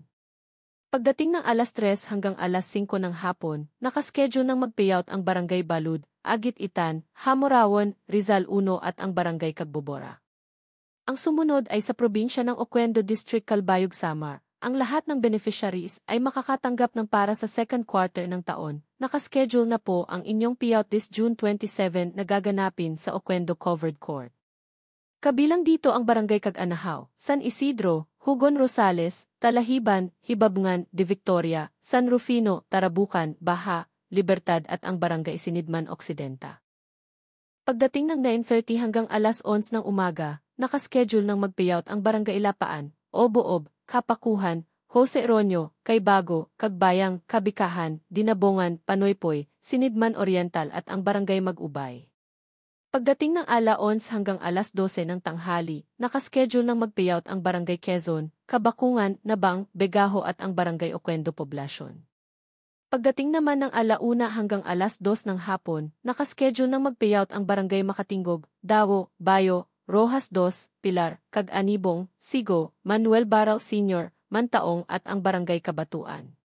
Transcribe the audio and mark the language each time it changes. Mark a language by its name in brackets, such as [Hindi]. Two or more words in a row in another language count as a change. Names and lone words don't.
[Filipino] Pagdating ng alas 3 hanggang alas 5 ng hapon, nakaschedule ng mag-payout ang Barangay Balud, Agit Itan, Hamorawon, Rizal 1 at ang Barangay Cagbobora. Ang sumunod ay sa probinsya ng Oquendo District, Calbayog, Samar. Ang lahat ng beneficiaries ay makakatanggap ng para sa [English] second quarter [Filipino] ng taon. nakaschedule na po ang inyong payout [English] this June 27 [Filipino] na gaganapin sa Oquendo Covered Court. Kabilang dito ang Barangay Cag-Anahaw, San Isidro, Hugon Rosales, Talahiban, Hibabngan, De Victoria, San Rufino, Tarabucan, Baha, Libertad at ang Barangay Sinidman Occidenta. Pagdating ng 9:30 hanggang alas 11 ng umaga, nakaschedule ng mag-payout ang Barangay Ilapaan, Oboob, Kapakuhan, Jose Ronyo, Caybago, Cagbayang, Kabikahan, Dinabongan, Panoypoy, Sinidman Oriental at ang Barangay Mag-Ubay. Pagdating ng ala 11 hanggang alas 12 ng tanghali, nakaschedule ng mag-payout ang Barangay Quezon, Kabakungan, Nabang, Begaho at ang Barangay Oquendo Poblacion. Pagdating naman ng ala 1 hanggang alas 2 ng hapon, nakaschedule ng mag-payout ang Barangay Makatingog, Dawo, Bayo, Rojas 2, Pilar, Cag-Anibong, Sigo, Manuel Baral Sr., Mantaong at ang Barangay Kabatuan.